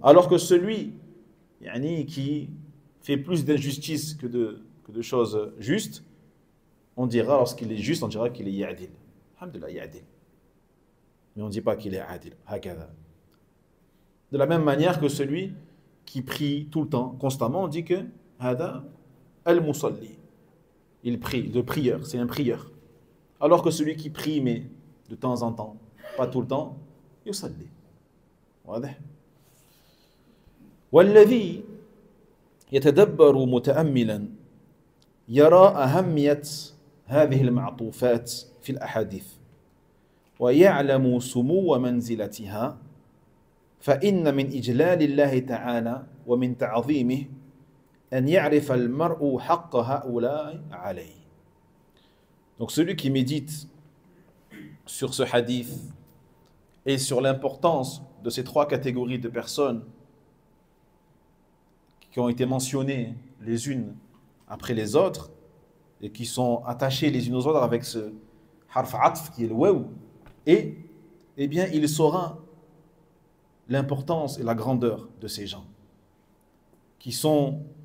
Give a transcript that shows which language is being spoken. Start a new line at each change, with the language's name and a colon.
French: Alors que celui qui fait plus d'injustices que de choses justes, on dira, lorsqu'il est juste, on dira qu'il est ya'dil. Alhamdulillah, ya'dil. Mais on ne dit pas qu'il est adil. Hakada. De la même manière que celui qui prie tout le temps, constamment, on dit que
Arabic: hada al-musalli.
French: Il prie, le prieur, c'est un prieur. Alors que celui qui prie, mais de temps en temps, pas tout le temps, yusalli.
Arabic: واضح؟ والذي يتدبر متأملا يرى أهمية هذه المعطوفات في الأحاديث ويعلم سمو منزلتها فإن من إجلال الله تعالى ومن تعظيمه أن يعرف المرء حق هؤلاء عليه.
French: Donc celui qui médite sur ce hadith et sur l'importance de ces trois catégories de personnes qui ont été mentionnées les unes après les autres et qui sont attachées les unes aux autres avec ce harf atf qui est le waw, et eh bien il saura l'importance et la grandeur de ces gens qui sont